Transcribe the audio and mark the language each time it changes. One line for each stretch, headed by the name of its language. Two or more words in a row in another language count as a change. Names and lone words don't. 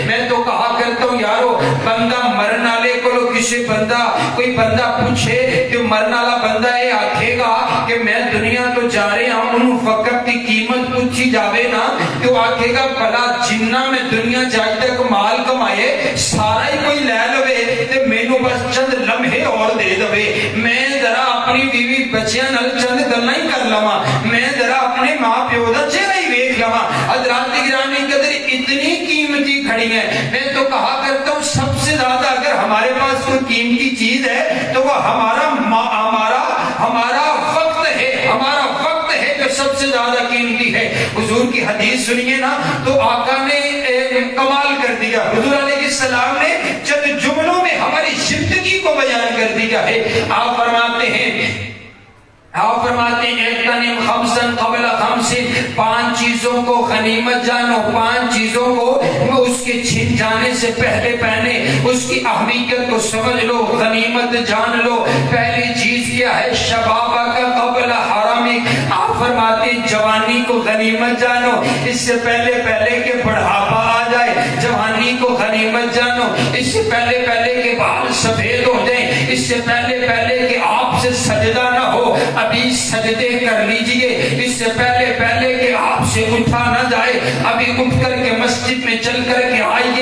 Urdu: میں تو کہا کرتا ہوں یارو،
Punjabi: بندہ مرن والے کو کوئی بندہ پوچھے کہ مرن والا بندہ یہ آکھے گا کہ میں دنیا تو جا رہے ہوں، ان وقت کی قیمت پوچھی جاوے نا تو آکھے گا بلا جنہ میں دنیا جائے تک مال کمائے سارا ہی کوئی لے لوے تے مینوں بس چند لمحے اور دے دوے، میں ذرا اپنی بیوی بچیاں نال چند گلاں ہی کر لواں، میں ذرا اپنے ماں پیو دا چہرہ ہی ویکھ لواں۔
Urdu: حضرات گرامی قدر اتنی قیمتی گھڑی ہے، میں تو کہا کرتا ہوں سب سے زیادہ اگر ہمارے پاس کوئی قیمتی چیز ہے تو وہ ہمارا وقت ہے، ہمارا وقت ہے جو سب سے زیادہ قیمتی ہے۔ حضور کی حدیث سنیے نا تو آقا نے کمال کر دیا، حضور علیہ السلام نے چند جملوں میں ہماری زندگی کو بیان کر دیا ہے۔ آپ فرماتے ہیں آپ فرماتے ہیں
Arabic: اغتنم خمسن قبل خمسن،
Urdu: 5 چیزوں کو غنیمت جانو، 5 چیزوں کو اس کے چھن جانے سے پہلے پہلے اس کی اہمیت کو سمجھ لو، غنیمت جان لو۔ پہلی چیز کیا ہے؟
Arabic: شبابہ کا قبل حرمک،
Urdu: آپ فرماتے ہیں جوانی کو غنیمت جانو، اس سے پہلے پہلے کہ بڑھاپا آ جائے، جوانی کو غنیمت جانو، اس سے پہلے پہلے کہ بال سفید ہو جائیں، اس سے پہلے پہلے کہ آپ سے سجدہ نہ ہو، ابھی سجدے کر لیجئے، اس سے پہلے پہلے کہ آپ سے اٹھا نہ جائے، ابھی اٹھ کر کے مسجد میں چل کر کے آئیے۔